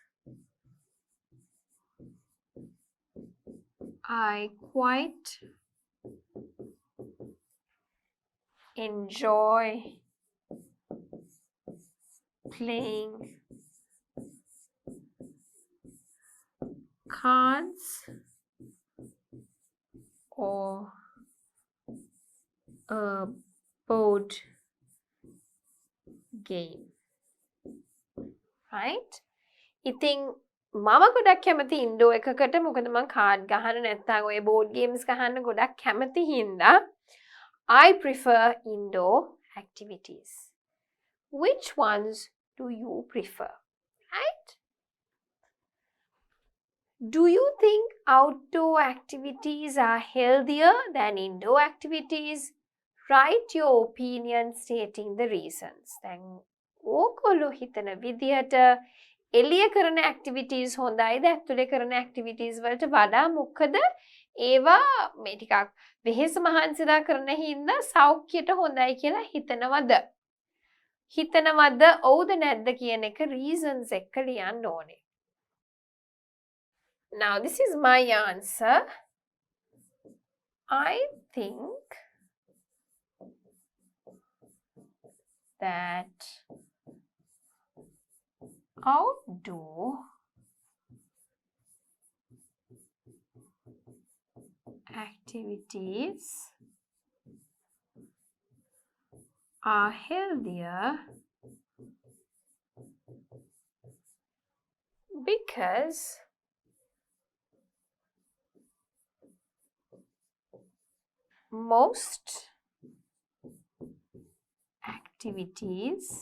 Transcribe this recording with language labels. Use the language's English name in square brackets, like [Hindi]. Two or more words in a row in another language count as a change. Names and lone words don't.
[English] I quite enjoy playing cards or a board game. Right? [Sinhala] ඉතින් මම ගොඩක් කැමති ඉන්ඩෝ එකකට මොකද මම කාඩ් ගහන්න නැත්නම් ඔය [English] board games [Sinhala] ගහන්න ගොඩක් කැමති හින්දා [English] I prefer indoor activities. Which ones do you prefer? Right? Do you think outdoor activities are healthier than indoor activities? Write your opinion stating the reasons. [Sinhala] දැන් ඕගොල්ලෝ හිතන විදිහට එළිය කරන activities හොඳයිද ඇතුලේ කරන activities වලට වඩා මොකද ඒවා මේ ටිකක් වෙහෙස මහන්සිලා කරන හින්දා සෞඛ්‍යයට හොඳයි කියලා හිතනවද ඔව්ද නැද්ද කියන එක reasons එක්ක ලියන්න ඕනේ. [English] Now this is my answer. I think that outdoor activities are healthier because most activities